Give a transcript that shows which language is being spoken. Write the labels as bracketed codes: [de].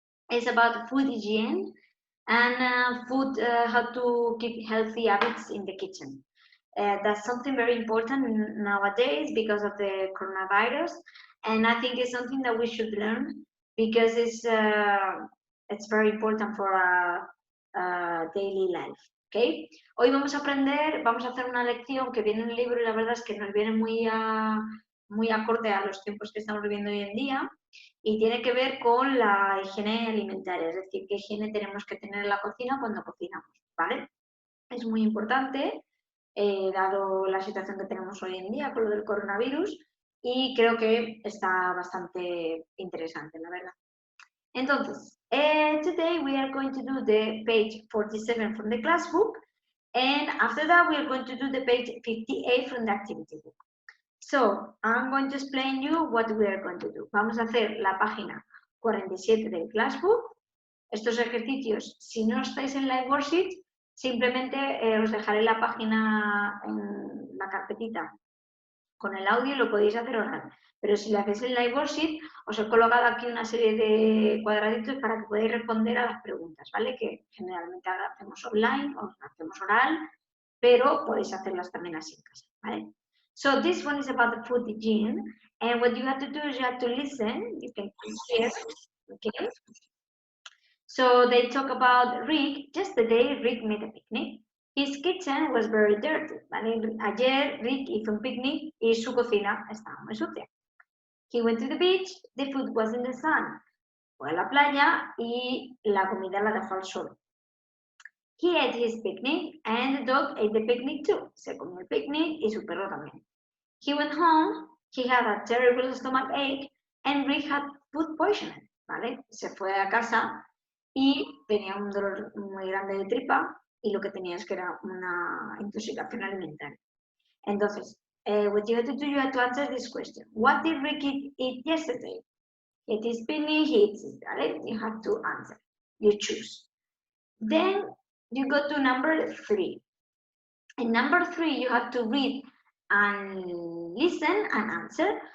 [en] It's about food hygiene and how to keep healthy habits in the kitchen. That's something very important nowadays because of the coronavirus, and I think it's something that we should learn because it's very important for our daily life. [es] ¿Okay? Hoy vamos a aprender, vamos a hacer una lección que viene en un libro y la verdad es que nos viene muy acorde a los tiempos que estamos viviendo hoy en día y tiene que ver con la higiene alimentaria, es decir, qué higiene tenemos que tener en la cocina cuando cocinamos, ¿vale? Es muy importante dado la situación que tenemos hoy en día con lo del coronavirus y creo que está bastante interesante, la verdad. [en] Entonces, today we are going to do the page 47 from the class book, and after that we are going to do the page 58 from the activity book. So, I'm going to explain you what we are going to do. [es] Vamos a hacer la página 47 del class book. Estos ejercicios, si no estáis en la worksheet, simplemente os dejaré la página en la carpetita con el audio y lo podéis hacer oral. Pero si lo hacéis en la worksheet, os he colocado aquí una serie de cuadraditos para que podáis responder a las preguntas, ¿vale? Que generalmente ahora hacemos online o hacemos oral, pero podéis hacerlas también así en casa, ¿vale? [en] So this one is about the food hygiene, and what you have to do is you have to listen. You can hear, okay? So they talk about Rick. Yesterday, Rick made a picnic. His kitchen was very dirty. [es] ¿Vale? Ayer, Rick hizo un picnic y su cocina estaba muy sucia. [en] He went to the beach. The food was in the sun. [es] Fue a la playa y la comida la dejó al sol. [en] He ate his picnic and the dog ate the picnic too. [es] Se comió el picnic y su perro también. [en] He went home. He had a terrible stomach ache and Rick had food poisoning. [es] ¿Vale? Se fue a casa y tenía un dolor muy grande de tripa y lo que tenía es que era una intoxicación alimentaria. [en] Entonces, what you have to do, you have to answer this question. What did Ricky eat yesterday? He ate his picnic, he ate his garlic. You have to answer. You choose. Then you go to number 3. In number 3, you have to read and listen and answer.